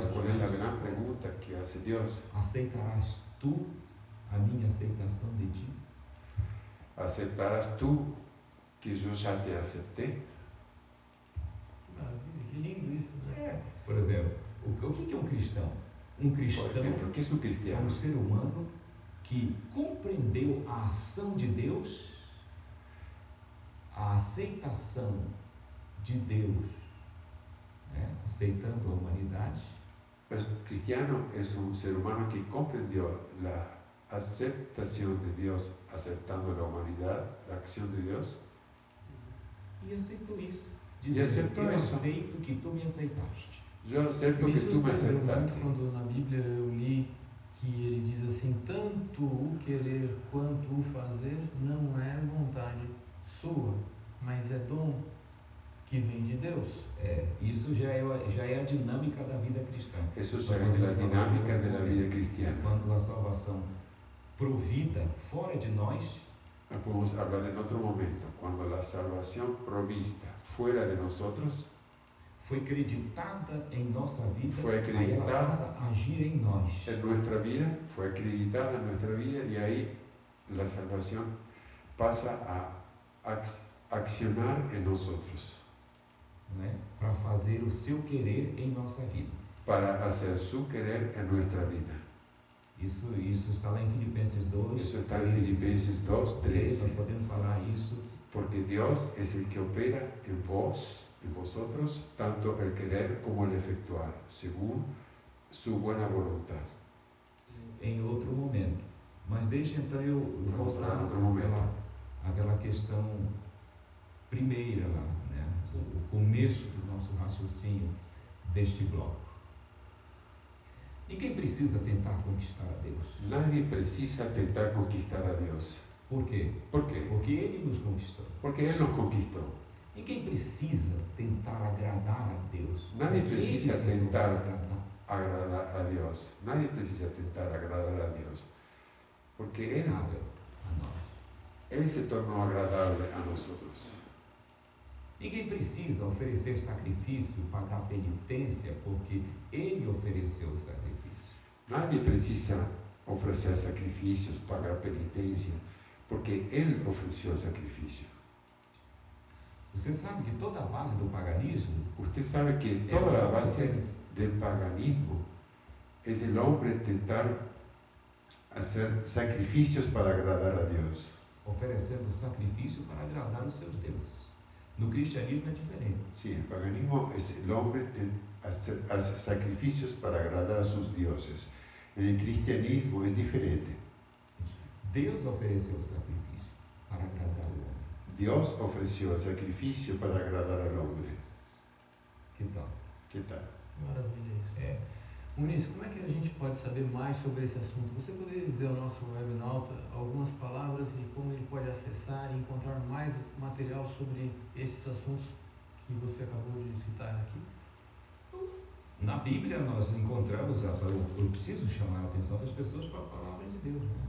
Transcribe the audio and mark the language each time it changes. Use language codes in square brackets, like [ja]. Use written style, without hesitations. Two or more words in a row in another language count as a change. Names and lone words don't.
[pt] que Deus [es] cuál es la [pt] faz? [es] gran pregunta que hace Dios? [pt] Aceitarás tu a minha aceitação de ti? [es] ¿Aceptarás tú que yo ya te acepté? [pt] Que maravilha, que lindo isso, né? Por exemplo, o que é um cristão? Um [es] Por [pt] cristão [es] ejemplo, ¿qué es un [pt] é [es] cristiano? [pt] um ser humano que compreendeu a ação de Deus, a aceitação de Deus, né? Aceitando a humanidade, [es] El cristiano es un ser humano que comprendió la aceptación de Dios, aceptando la humanidad, la acción de Dios, [pt] e aceitou isso. E Dizendo, aceitou eu isso. aceito que tu me aceitaste. [es] yo acepto que [pt] Isso [es] tú me [pt] surpreendeu muito [es] aceptaste. [pt] quando na Bíblia eu li que ele diz assim, tanto o querer quanto o fazer não é vontade sua, mas é dom que vem de Deus. Isso já é a dinâmica da vida cristã. [es] Eso es [pt] Nós [es] la [pt] podemos falar [es] dinámica [pt] em outro [es] de la vida [pt] momento. [es] cristiana. [pt] Quando a salvação provida fora de nós, [es] Podemos hablar en otro momento. Cuando la salvación provista fuera de nosotros [pt] foi creditada em nossa vida, Foi aí acreditada. ela passa a agir em nós. [es] en nuestra vida, fue acreditada en nuestra vida y ahí la salvación pasa a accionar en nosotros [pt] Né? Para fazer o seu querer em nossa vida. [es] para hacer su querer en nuestra vida. [pt] Isso está lá em Filipenses 2. [es] Eso está en Filipenses 2, [pt] Nós [es] 13. [pt] podemos falar isso. [es] Porque Dios es el que opera en vos, en vosotros, tanto el querer como el efectuar, según su buena voluntad. [pt] Em outro momento. Mas deixa então eu Vamos voltar lá, outro momento. àquela questão primeira lá, né? O começo do nosso raciocínio deste bloco. Ninguém precisa tentar conquistar a Deus. [es] Nadie precisa tentar conquistar a Dios. [pt] Por quê? [es] ¿Por qué? [pt] Porque Ele nos conquistou. [es] Porque Él nos conquistó. [pt] Ninguém precisa tentar agradar a Deus. [es] Nadie [pt] Porque [es] precisa [pt] Ele se [es] tentar [pt] tornou agradar. [es] Agradar a Dios. Nadie precisa tentar agradar a Dios. [pt] Porque a nós. [es] Él se tornó agradable a nosotros. [pt] Ninguém precisa oferecer sacrifício, pagar penitência, porque Ele ofereceu o sacrifício. [es] Nadie precisa ofrecer sacrificios, pagar penitencia, porque Él ofreció sacrificio. [pt] Você sabe que toda a base do paganismo [es] Usted sabe que toda la base del paganismo es el hombre intentar hacer sacrificios para agradar a Dios. [pt] oferecendo sacrifício para agradar os seus deuses. No cristianismo é diferente. [es] Sí, el paganismo es el hombre hace sacrificios para agradar a sus dioses. En el cristianismo es diferente. [pt] Deus ofereceu o sacrifício para agradar o homem. [es] Dios ofreció el sacrificio para agradar al hombre. [pt] Que tal? [es] ¿Qué tal? [pt] Que maravilha isso. Muniz, como é que a gente pode saber mais sobre esse assunto? Você poderia dizer ao nosso webnauta algumas palavras e como ele pode acessar e encontrar mais material sobre esses assuntos que você acabou de citar aqui? Na Bíblia nós encontramos, eu preciso chamar a atenção das pessoas para a palavra de Deus, né?